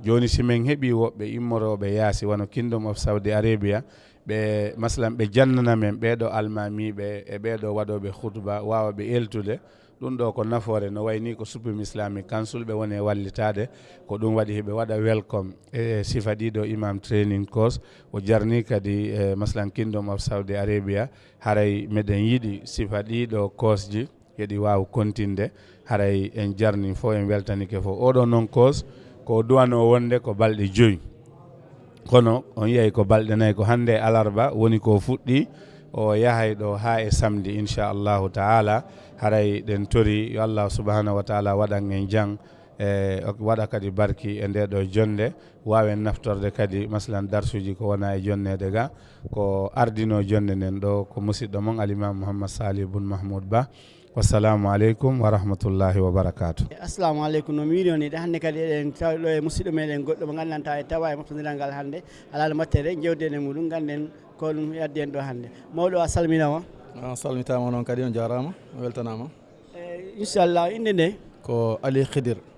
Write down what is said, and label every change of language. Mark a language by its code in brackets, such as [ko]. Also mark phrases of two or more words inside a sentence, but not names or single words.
[ff] joni simen heɓi woɓɓe immoroɓe yaasi wano Kingdom of Saudi Arabia ɓe masalan ɓe jannana men ɓeɗo almamiɓe e ɓeɗo waɗoɓe khutba wawa ɓe eltude ɗum ɗo ko nafoore no wayni ko Supreme Islamic Council ɓe woni e wallitade ko ɗum waɗi heɓe waɗa welcome e sifa ɗiɗo imam [en] training course [ff] o jarni kadi masalan Kingdom of Saudi Arabia haray meɗen yiɗi sifa ɗiɗo course ji heɗi wawa kontinde haray en jarni fo en weltanike fo oɗo noon course ko duwano wonde ko balɗe 5 kono on yiyay ko balɗe 4 ko hande alarba woni ko fuɗɗi o yahay ɗo ha e samedi [ar] إن شاء الله تعالى [ff] haray ɗen tori yo [ar] الله سبحانه وتعالى [ff] waɗan en jang waɗa kadi barki e nde ɗo jonde wawen naftorde kadi masalan darsuji ko wona e jonnede ga ko ardino jonde nden ɗo ko musidɗo mon alimam Mouhammad Salih Bun Mahmoud Ba. [ar] والسلام عليكم ورحمة الله وبركاته. السلام عليكم [ff] no miɗonide hannde kadi eɗen tawɗo e musidɗo meɗen goɗɗo mo gandanta e tawa e moftodiral ngal hannde alal mattere jewdede muɗum ganden ko ɗum addi en ɗo hannde mawɗo a salminama. Salmitama noon kadi on jarama weltanama. Inchallah inde nde ko Ali Khidir.